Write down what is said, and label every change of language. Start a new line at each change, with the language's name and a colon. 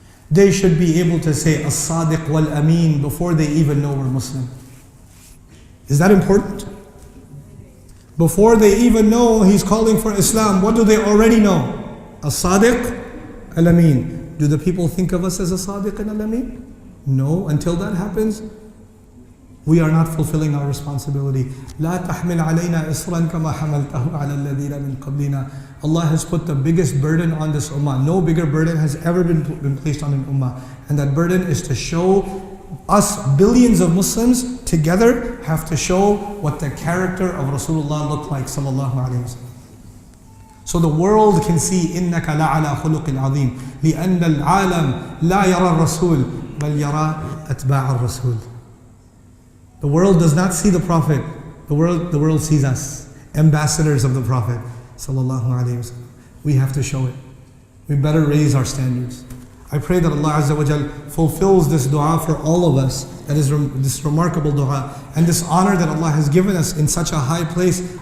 English: They should be able to say as-sadiq wal-ameen before they even know we're Muslim. Is that important? Before they even know he's calling for Islam, what do they already know? As-sadiq al-ameen. Do the people think of us as as-sadiq and al-ameen? No, until that happens, we are not fulfilling our responsibility.
Arabic: لا تحمل علينا إصرا كما حملته على الذين من قبلنا.
English: Allah has put the biggest burden on this ummah. No bigger burden has ever been placed on an ummah. And that burden is to show us, billions of Muslims together, have to show what the character of Rasulullah looked like, sallallahu alayhi wa sallam. So the world can see
Arabic: إِنَّكَ لَعَلَى خُلُقٍ عَظِيمٍ لِأَنَّ الْعَالَمِ لَا يَرَى الرَّسُولِ بَلْ يَرَى أَتْبَاعَ الرَّسُولِ.
English: The world does not see the Prophet. The world sees us, ambassadors of the Prophet, sallallahu alaihi wasallam. We have to show it. We better raise our standards. I pray that Allah Azza wa Jal fulfills this dua for all of us. That is this remarkable dua. And this honor that Allah has given us in such a high place.